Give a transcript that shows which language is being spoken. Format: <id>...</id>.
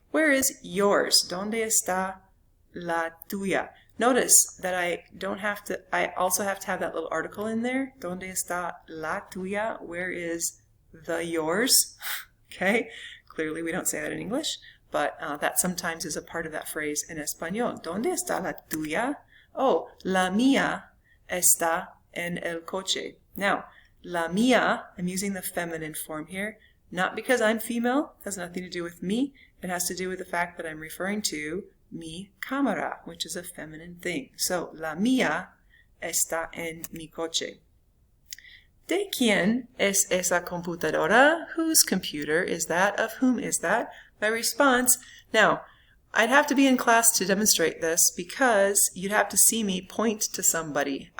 <en>Where is yours?</en> <es>¿Dónde está la tuya?</es> <en>Notice that I also have to have that little article in there.</en> <es>¿Dónde está la tuya?</es> <en>Where is the yours? Okay? Clearly, we don't say that in English, but that sometimes is a part of that phrase in Español.</en> <es>¿Dónde está la tuya? Oh, la mía está en el coche.</es> <en>Now,</en> <es>la mía,</es> <en>I'm using the feminine form here, not because I'm female, it has nothing to do with me. It has to do with the fact that I'm referring to</en> <es>mi cámara,</es> <en>which is a feminine thing.</en> <es>So, la mía está en mi coche. ¿De quién es esa computadora?</es> <en>Whose computer is that? Of whom is that? My response, now, I'd have to be in class to demonstrate this because you'd have to see me point to somebody.</en>